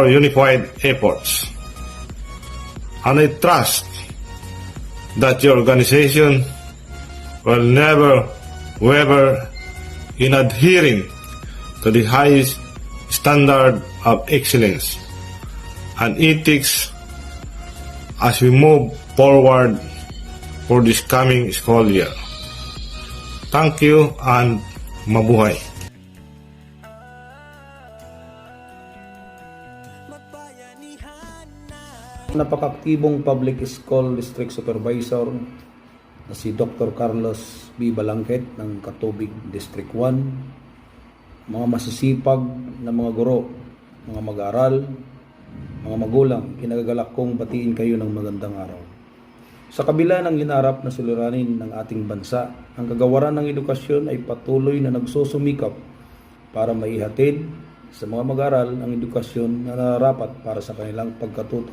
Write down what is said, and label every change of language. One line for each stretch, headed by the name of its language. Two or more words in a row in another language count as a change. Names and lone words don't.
English: unified efforts, and I trust that your organization will never waver in adhering to the highest standard of excellence and ethics as we move forward for this coming school year. Thank you and mabuhay.
Filipino: Napakaktibong
English: public school district supervisor
Filipino: na si Dr. Carlos B. Balangkit ng Catubig District 1, mga masisipag na mga guro, mga mag-aaral, mga magulang, kinagagalak kong batiin kayo ng magandang araw. Sa kabila ng hinarap na suliranin ng ating bansa, ang kagawaran ng edukasyon ay patuloy na nagsusumikap para maihatid sa mga mag-aaral ang edukasyon na nararapat para sa kanilang pagkatuto.